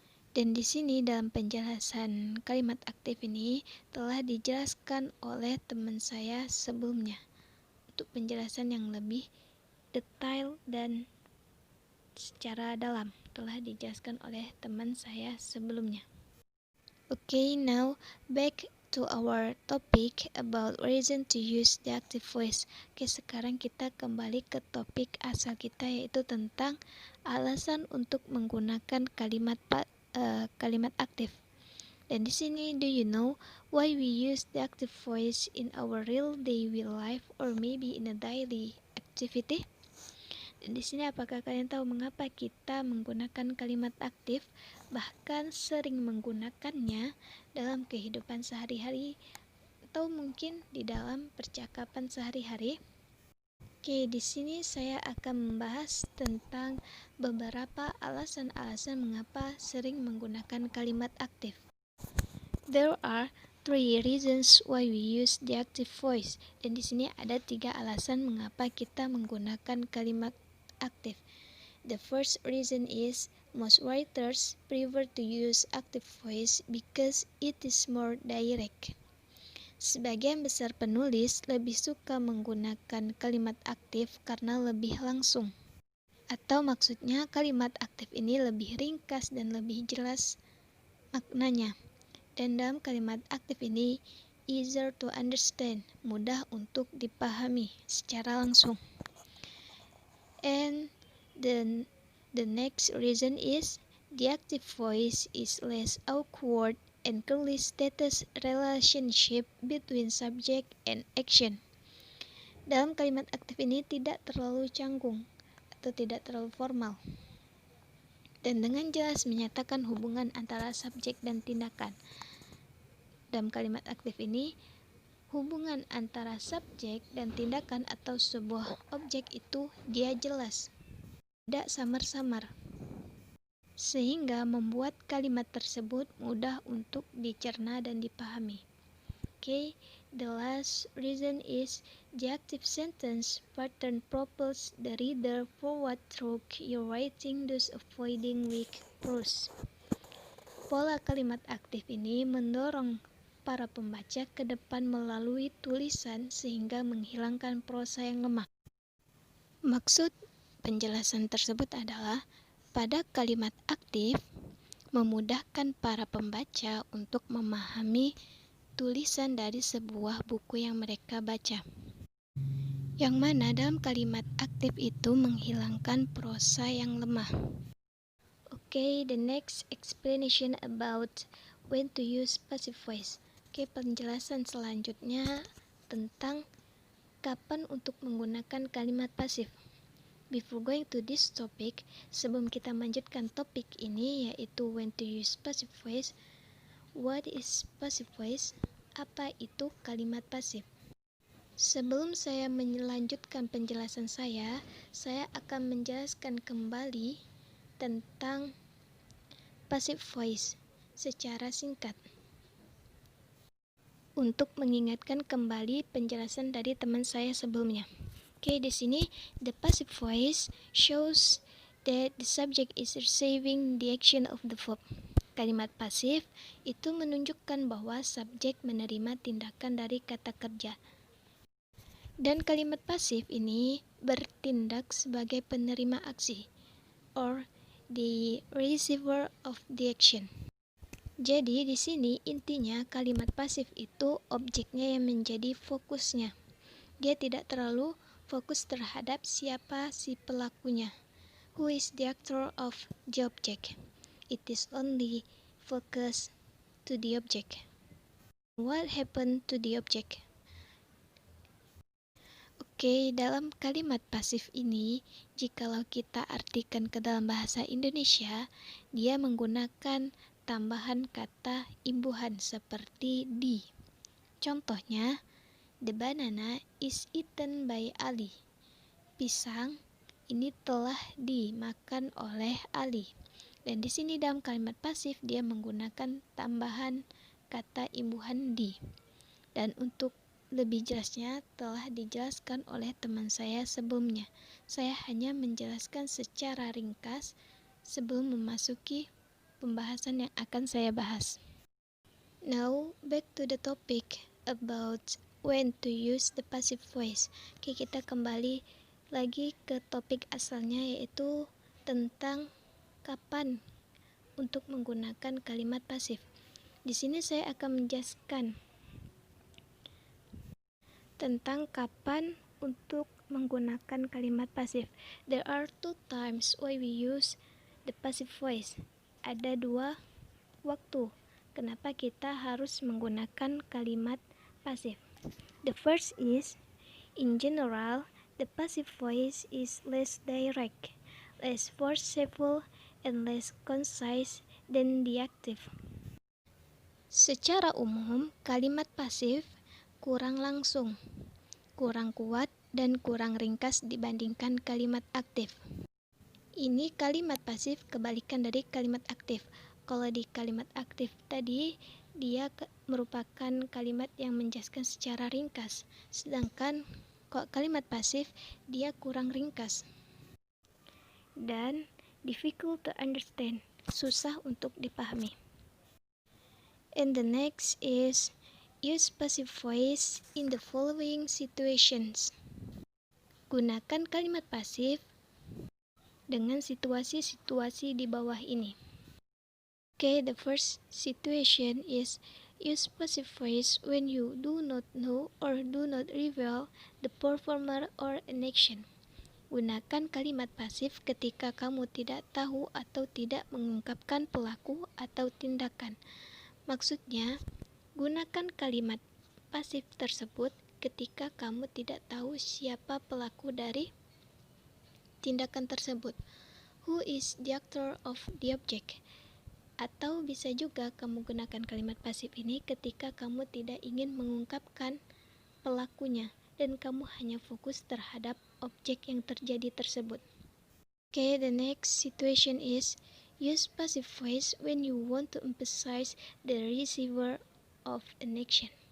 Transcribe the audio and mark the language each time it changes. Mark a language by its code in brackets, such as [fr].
[id] Dan di sini dalam penjelasan kalimat aktif ini telah dijelaskan oleh teman saya sebelumnya. Untuk penjelasan yang lebih detail dan secara dalam telah dijelaskan oleh teman saya sebelumnya. [en] Okay, now back to our topic about reason to use the active voice. [id] Oke, sekarang kita kembali ke topik asal kita, yaitu tentang alasan untuk menggunakan kalimat aktif. Dan di sini, [en] do you know why we use the active voice in our real daily life or maybe in a daily activity? [id] Dan di sini apakah kalian tahu mengapa kita menggunakan kalimat aktif, bahkan sering menggunakannya dalam kehidupan sehari-hari atau mungkin di dalam percakapan sehari-hari? Oke, di sini saya akan membahas tentang beberapa alasan-alasan mengapa sering menggunakan kalimat aktif. [en] There are 3 reasons why we use the active voice. [id] Dan di sini ada 3 alasan mengapa kita menggunakan kalimat aktif. [en] The first reason is most writers prefer to use active voice because it is more direct. [id] Sebagian besar penulis lebih suka menggunakan kalimat aktif karena lebih langsung. Atau maksudnya kalimat aktif ini lebih ringkas dan lebih jelas maknanya. Dan dalam kalimat aktif ini [en] easier to understand, [id] mudah untuk dipahami secara langsung. [en] And the next reason is the active voice is less awkward and clearly states relationship between subject and action. [id] Dalam kalimat aktif ini tidak terlalu canggung atau tidak terlalu formal, dan dengan jelas menyatakan hubungan antara subjek dan tindakan. Dalam kalimat aktif ini, hubungan antara subjek dan tindakan atau sebuah objek itu dia jelas, tidak samar-samar, sehingga membuat kalimat tersebut mudah untuk dicerna dan dipahami. Okay, the last reason is the active sentence pattern propels the reader forward through your writing, thus avoiding weak prose. Pola kalimat aktif ini mendorong para pembaca ke depan melalui tulisan sehingga menghilangkan prosa yang lemah. Maksud penjelasan tersebut adalah pada kalimat aktif memudahkan para pembaca untuk memahami tulisan dari sebuah buku yang mereka baca. yang mana dalam kalimat aktif itu menghilangkan prosa yang lemah. [en] Okay, the next explanation about when to use passive voice. [id] Okay, penjelasan selanjutnya tentang kapan untuk menggunakan kalimat pasif. [en] Before going to this topic, [id] sebelum kita melanjutkan topik ini yaitu [en] when to use passive voice. What is passive voice? [id] Apa itu kalimat pasif? Sebelum saya melanjutkan penjelasan saya akan menjelaskan kembali tentang passive voice secara singkat. Untuk mengingatkan kembali penjelasan dari teman saya sebelumnya. [en] Oke, [id] di sini [en] the passive voice shows that the subject is receiving the action of the verb. [id] Kalimat pasif itu menunjukkan bahwa subjek menerima tindakan dari kata kerja. Dan kalimat pasif ini bertindak sebagai penerima aksi [en] or the receiver of the action. [id] Jadi di sini intinya kalimat pasif itu objeknya yang menjadi fokusnya. Dia tidak terlalu fokus terhadap siapa si pelakunya. [en] Who is the actor of the object? It is only focus to the object. What happened to the object? [id] Oke, dalam kalimat pasif ini, jikalau kita artikan ke dalam bahasa Indonesia, dia menggunakan tambahan kata imbuhan seperti di. Contohnya, [en] the banana is eaten by Ali. [id] Pisang ini telah dimakan oleh Ali. Dan di sini dalam kalimat pasif dia menggunakan tambahan kata imbuhan di. Dan untuk lebih jelasnya telah dijelaskan oleh teman saya sebelumnya. Saya hanya menjelaskan secara ringkas sebelum memasuki pembahasan yang akan saya bahas. [en] Now, back to the topic about when to use the passive voice. [id] Oke, kita kembali lagi ke topik asalnya yaitu tentang kapan untuk menggunakan kalimat pasif. Di sini saya akan menjelaskan tentang kapan untuk menggunakan kalimat pasif. [en] There are two times why we use the passive voice. [id] Ada dua waktu kenapa kita harus menggunakan kalimat pasif. [en] The first is, in general, the passive voice is less direct, less forceful, and less concise than the active. [id] Secara umum, kalimat pasif kurang langsung, kurang kuat, dan kurang ringkas dibandingkan kalimat aktif. Ini kalimat pasif kebalikan dari kalimat aktif. Kalau di kalimat aktif tadi, dia merupakan kalimat yang menjelaskan secara ringkas. Sedangkan kalau kalimat pasif, dia kurang ringkas. Dan [en] difficult to understand, [id] susah untuk dipahami. [en] And the next is, use passive voice in the following situations. [id] Gunakan kalimat pasif dengan situasi-situasi di bawah ini. [en] Okay, the first situation is use passive voice when you do not know or do not reveal the performer or an action. [id] Gunakan kalimat pasif ketika kamu tidak tahu atau tidak mengungkapkan pelaku atau tindakan. Maksudnya, gunakan kalimat pasif tersebut ketika kamu tidak tahu siapa pelaku dari tindakan tersebut. [en] Who is the actor of the object? [id] Atau bisa juga kamu gunakan kalimat pasif ini ketika kamu tidak ingin mengungkapkan pelakunya dan kamu hanya fokus terhadap objek yang terjadi tersebut. [en] Okay, the next situation is use passive voice when you want to emphasize the receiver of an action.